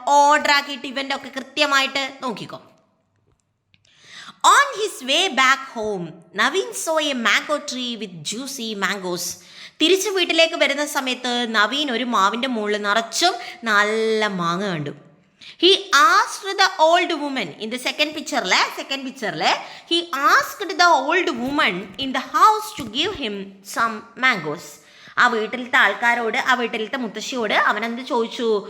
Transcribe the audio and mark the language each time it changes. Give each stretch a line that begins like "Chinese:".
Malayalam: Order ആക്കിയിട്ട് event ഒക്കെ കൃത്യമായിട്ട് നോക്കിക്കോ.
English: On his way back home Naveen saw a mango tree with juicy mangoes.
Malayalam: തിരിച്ച് വീട്ടിലേക്ക് വരുന്ന സമയത്ത് നവീൻ ഒരു മാവിൻ്റെ മുകളിൽ നിറച്ചും നല്ല മാങ്ങ കണ്ടു.
English: He asked the old woman in the second picture, he asked the old woman in the house to give him some mangoes.
Malayalam: ആ വീട്ടിലത്തെ ആൾക്കാരോട്, ആ വീട്ടിലത്തെ മുത്തശ്ശിയോട് അവൻ എന്ത് ചോദിച്ചു?